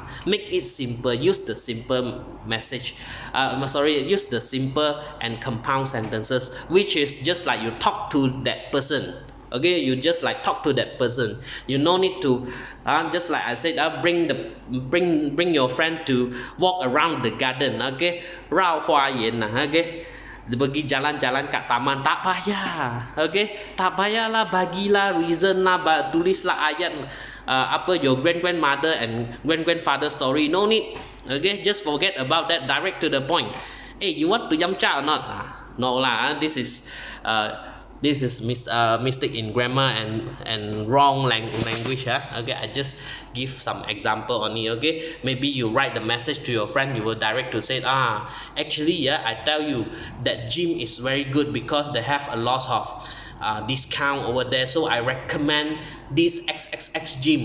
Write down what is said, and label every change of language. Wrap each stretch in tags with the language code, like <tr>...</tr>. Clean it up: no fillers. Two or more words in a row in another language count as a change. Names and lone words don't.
<en>Make it simple. Use the simple message. Use the simple and compound sentences, which is just like you talk to that person. Okay, you just like talk to that person. You no need to, just like I said, bring your friend to walk around the garden.</en> <zh>Okay, 绕花园 okay.</zh> <ms>Pergi jalan-jalan kat taman, tak payah. Okay, tak payahlah, bagilah reason lah, tulislah ayat apa</ms> <en>your grandmother and grandfather story. No need. Okay, just forget about that. Direct to the point. Hey, you want to yamcha or not? No lah. This is mistake in grammar and wrong language. Okay, I just give some example on it. Okay, maybe you write the message to your friend, you will direct to say, actually, I tell you that gym is very good because they have a lot of discount over there, so I recommend this XXX gym.</en>